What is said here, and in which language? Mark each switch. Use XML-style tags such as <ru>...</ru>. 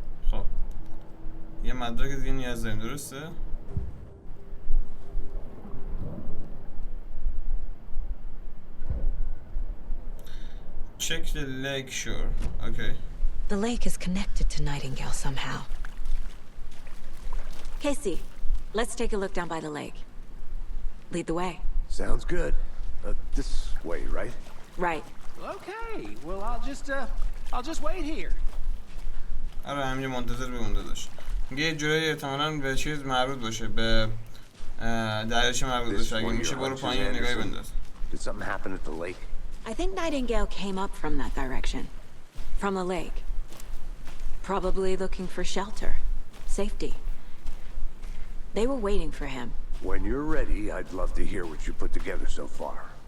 <fa>خب یه مدرک دیگه نیاز داریم، درسته؟</fa> <en>Check the lake shore. Okay. The lake is connected to Nightingale somehow. Casey, let's take a look down by the lake. Lead the way. Sounds good. This way, right? Right. Okay, well, I'll just wait here.</en> <fa>آره همینجا منتظر بمونده داشت. میگه یه جورایی احتمالاً به چیز مربوط باشه، به دریاچه مربوط باشه. اگه میشه برو پایین نگاهی بنداز.</fa> <en>Did something happen at the lake? I think Nightingale came up from that direction. From the lake. Probably looking for shelter. Safety. They were waiting for him. When you're ready, I'd love to hear what you put together so far.</en>